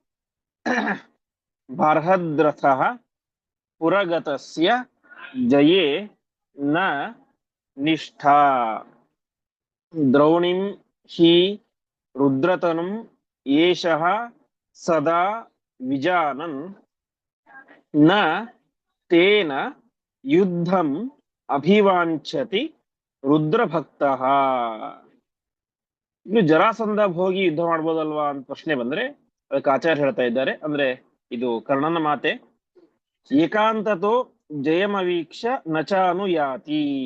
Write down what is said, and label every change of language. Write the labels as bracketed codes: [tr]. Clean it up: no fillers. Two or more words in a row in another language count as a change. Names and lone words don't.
[sa] ಬಾರ್ಹದ್ರಥಃ ಪುರಗತಸ್ಯ ಜಯೇ ನ ನಿಷ್ಠಾ. ದ್ರೋಣಿಂ ಹಿ ರುದ್ರತನುಂ ಏಷಃ ಸದಾ ವಿಜಾನನ್ ನ ತೇನ ಯುದ್ಧಂ ಅಭಿವಾಂಛತಿ ರುದ್ರಭಕ್ತಃ. [kn] ಇನ್ನು ಜರಾಸಂಧ ಹೋಗಿ ಯುದ್ಧ ಮಾಡ್ಬೋದಲ್ವಾ ಅಂತ ಪ್ರಶ್ನೆ ಬಂದ್ರೆ ಅದಕ್ಕೆ ಆಚಾರ್ಯ ಹೇಳ್ತಾ ಇದ್ದಾರೆ. ಅಂದ್ರೆ ಇದು ಕರ್ಣನ ಮಾತೆ. [sa] ಏಕಾಂತತೋ ಜಯಮವೀಕ್ಷ ನಚಾನುಯಾತಿ.